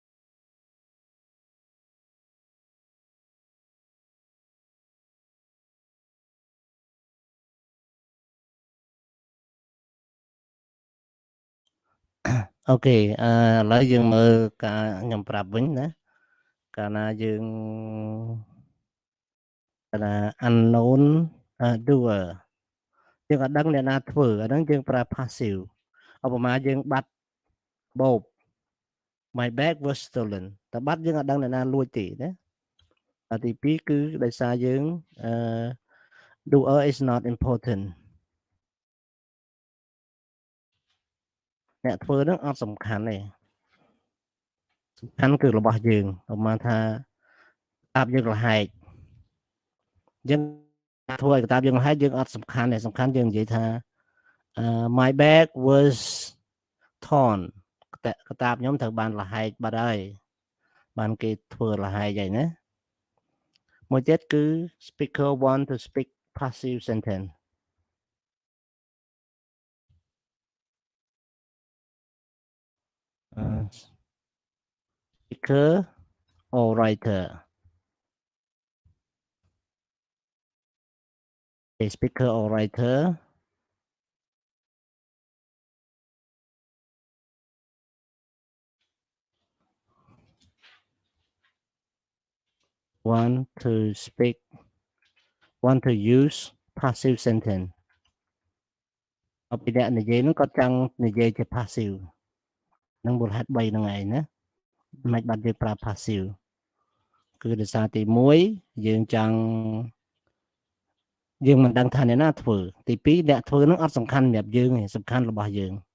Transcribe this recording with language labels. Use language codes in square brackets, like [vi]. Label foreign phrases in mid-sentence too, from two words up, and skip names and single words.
[km] អូខេឥឡូវយើងមើលការខ្ញុំប្រាប់វិញណាកាលណាយើង កាលណា [en] unknown doer [km] យើងអត់ដឹងអ្នកណាធ្វើអាហ្នឹងយើងប្រើ passive ឧបមាយើងបាត់បោប [en] my bag was stolen [km] តែបាត់យើងអត់ដឹងអ្នកណាលួចទេណាទី2គឺដោយសារយើង [en] doer is not important [km] អ្នកធ្វើហ្នឹងអត់សំខាន់ទេសំខាន់គឺរបស់យើងឧបមាថាតាបយើងលហែកយើងធ្វើឲ្យកតាបយើងលហែកយើងអត់សំខាន់ទេសំខាន់យើងនិយាយថា [en] my bag was torn [km] កតាបខ្ញុំត្រូវបានលហែកបាត់ហើយបានគេធ្វើលហែកហើយណាមួយទៀតគឺ [en] speaker want to speak passive sentence speaker or writer a speaker or writer want to use passive sentence [km] អពីអ្នកនិយាយហ្នឹងគាត់ចង់និយាយជា passive នឹងមូលហេតុ3ហ្នឹងឯងណាមិនបាត់យើងប្រើ passive គឺដោយសារទី1យើងចង់ យើងមិនដឹងថាអ្នកណាធ្វើទី2អ្នកធ្វើហ្នឹងអត់សំខាន់សម្រាប់យើងទេសំខាន់របស់យើង